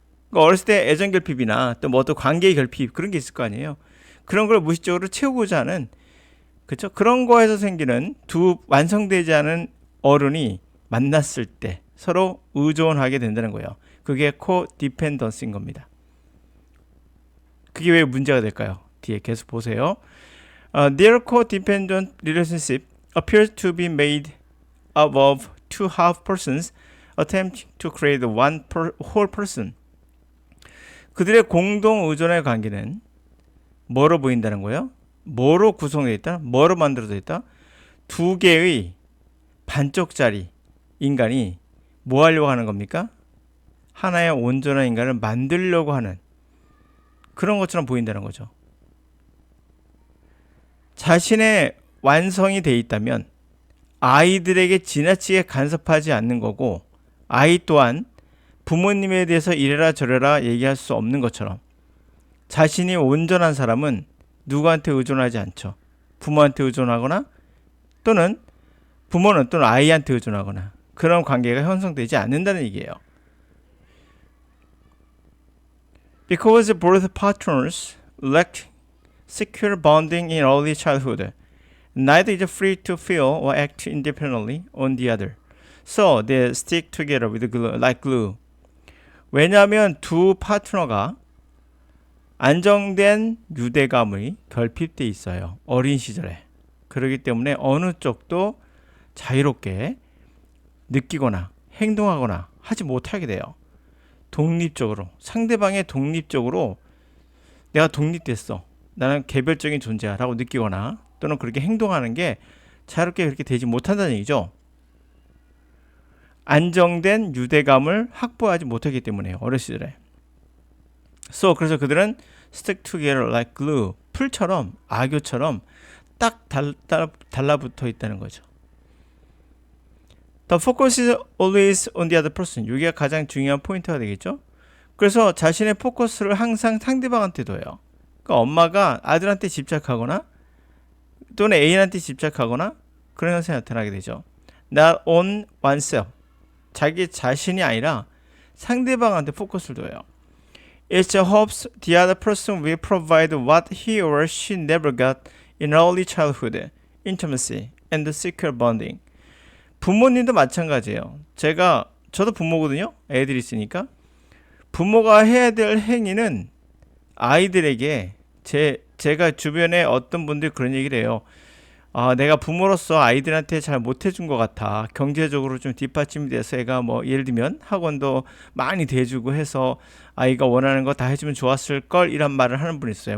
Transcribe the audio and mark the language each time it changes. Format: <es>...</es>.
<ko>그러니까 어렸을 때 애정 결핍이나 또 뭐 어떤 관계의 결핍 그런 게 있을 거 아니에요. 그런 걸 무의식적으로 채우고자 하는 그렇죠? 그런 거에서 생기는 두 완성되지 않은 어른이 만났을 때 서로 의존하게 된다는 거예요. 그게 코디펜던스인 겁니다. 그게 왜 문제가 될까요? 뒤에 계속 보세요.</ko> <en>Their codependent relationship appears to be made up of two half persons attempting to create one whole person.</en> <ko>그들의 공동 의존의 관계는 뭐로 보인다는 거예요? 뭐로 구성되어 있다? 뭐로 만들어져 있다? 두 개의 반쪽짜리 인간이 뭐 하려고 하는 겁니까? 하나의 온전한 인간을 만들려고 하는 그런 것처럼 보인다는 거죠. 자신의 완성이 돼 있다면 아이들에게 지나치게 간섭하지 않는 거고 아이 또한 부모님에 대해서 이래라 저래라 얘기할 수 없는 것처럼 자신이 온전한 사람은 누구한테 의존하지 않죠. 부모한테 의존하거나 또는 부모는 또는 아이한테 의존하거나 그런 관계가 형성되지 않는다는 얘기예요.</ko> <en>Because both partners lack secure bonding in early childhood, neither is free to feel or act independently on the other. So they stick together with glue, like glue.</en> <ko>왜냐하면 두 파트너가 안정된 유대감의 결핍돼 있어요. 어린 시절에. 그렇기 때문에 어느 쪽도 자유롭게 느끼거나 행동하거나 하지 못하게 돼요. 독립적으로. 상대방의 독립적으로 내가 독립됐어. 나는 개별적인 존재야 라고 느끼거나 또는 그렇게 행동하는 게 자유롭게 그렇게 되지 못한다는 얘기죠. 안정된 유대감을 확보하지 못하기 때문에요. 어렸을 시절에. 그래서 그들은</ko> <en>stick together like glue.</en> <ko>풀처럼, 악교처럼 딱 달라붙어 있다는 거죠.</ko> <en>The focus is always on the other person.</en> <ko>이게 가장 중요한 포인트가 되겠죠. 그래서 자신의 포커스를 항상 상대방한테 둬요. 그러니까 엄마가 아들한테 집착하거나 또는 애인한테 집착하거나 그런 현상이 나타나게 되죠.</ko> <en>Not on oneself.</en> <ko>자기 자신이 아니라 상대방한테 포커스를 둬요.</ko> <en>It hopes the other person will provide what he or she never got in early childhood, intimacy and secure bonding.</en> <ko>부모님도 마찬가지예요. 저도 부모거든요. 애들이 있으니까. 부모가 해야 될 행위는 아이들에게 제가 주변에 어떤 분들이 그런 얘기를 해요. 내가 부모로서 아이들한테 잘 못해준 것 같아. 경제적으로 좀 뒷받침이 돼서 애가 뭐 예를 들면 학원도 많이 대주고 해서 아이가 원하는 거 다 해주면 좋았을 걸 이란 말을 하는 분이 있어요.</ko>